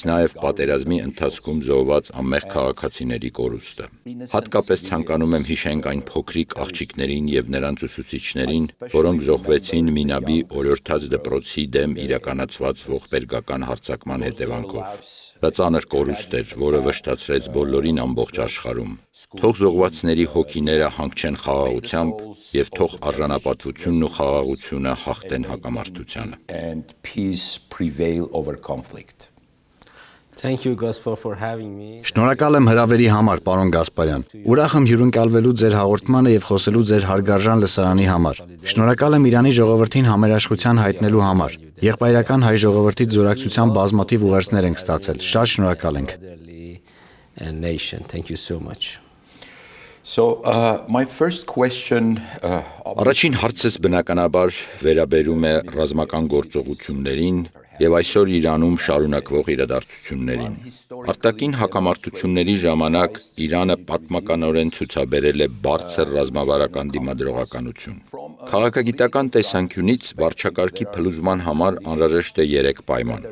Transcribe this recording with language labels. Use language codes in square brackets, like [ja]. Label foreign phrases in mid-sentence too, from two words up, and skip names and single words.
[hy] նաեւ պատերազմի ընթացքում զոհված անմեղ քաղաքացիների կորուստը։ Հատկապես ցանկանում եմ հիշենք այն փոքրիկ աղջիկներին եւ նրանց ուսուցիչներին, որոնք զոհվեցին Մինաբի օրիորդաց դպրոցի դեմ իրականացված ողբերգական հարձակման հետևանքով։ Դա ծանր կորուստ էր, որը վշտացրեց բոլորին ամբողջ աշխարհում։ Թող զոհվածների հոգիները հանգչեն խաղաղությամբ եւ թող արժանապատվությունն ու խաղաղությունը հաղթեն հակամարտությանը։ [en] And peace prevail over conflict. Thank you, Gaspar, for having me. [hy] Շնորհակալ եմ հրավերի համար, պարոն Գասպարյան։ Ուրախ եմ հյուրընկալվելու ձեր հաղորդմանը եւ խոսելու ձեր հարգարժան լսարանի համար։ Շնորհակալ եմ Իրանի ժողովրդին համերաշխության հայտնելու համար։ Եղբայրական հայ ժողովրդից զորակցության բազմաթիվ ուղերձներ ենք ստացել։ Շատ շնորհակալ ենք։ [en] And nation, thank you so much. So my first question [hy] Առաջին հարցս բնականաբար վերաբերում է ռազմական գործողություններին եւ այսօր Իրանում շարունակվող իրադարձություններին։ Արտաքին հակամարտությունների ժամանակ Իրանը պատմականորեն ցուցաբերել է բարձր ռազմավարական դիմադրողականություն։ Քաղաքագիտական տեսանկյունից վարչակարգի փլուզման համար անհրաժեշտ է 3 պայման։